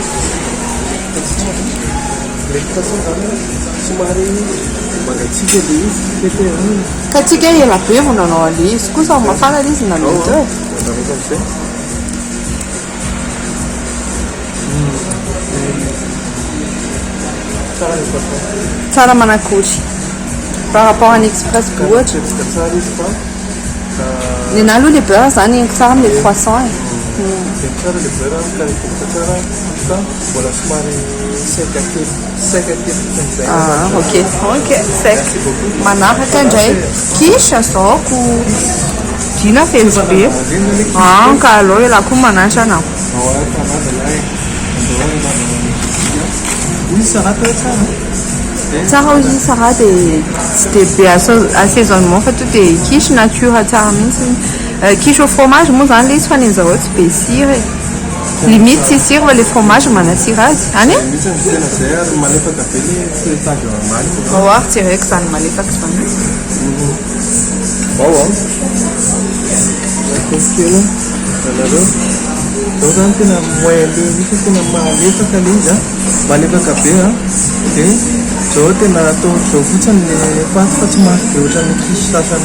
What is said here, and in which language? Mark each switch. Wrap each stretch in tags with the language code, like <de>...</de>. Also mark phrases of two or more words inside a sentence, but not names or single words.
<mg>le poisson zany somary mangatsiaka le izy tete Ka tsika ela be vao nanao ale izy kosa mafana le izy nanao teo. andraroko am'izay tsara le poisson Tsara manakory</mg> <fr>par rapport à</fr> <mg>express ohatra. tsetsika tsara izy fa Ny anahy aloha le beurre zany eniko tsara am'le croissant e. dia tsara le beurre mikaritoka tsara fa mbola somary seka kely kan'izay Ok sec. Manaraka indray quiche zaoko dina fetsy be. Ka alô ela koa manantra anao. izy sarata tsara Tsara izy tsara dia tsy dia be assaisonnement fa to dia quiche nature tsara mihitsy.</mg> <fr>Quiche au fromage</fr> <mg>moa zany le izy fa nenzaho tsy be sira e. Limite tsy sira fa le fromage manasira azy. Any e? misy ny tena zay ary malefaka be le feuilletage ambany Ary tsy haiko zany malefaka zany. ao kely anareo zao zany tena moyen le misy tena malefaka le izy malefaka be dia zao tena atao zao fotsiny le paty fa tsy mahaky be ohatran'ny quiche sasany</mg>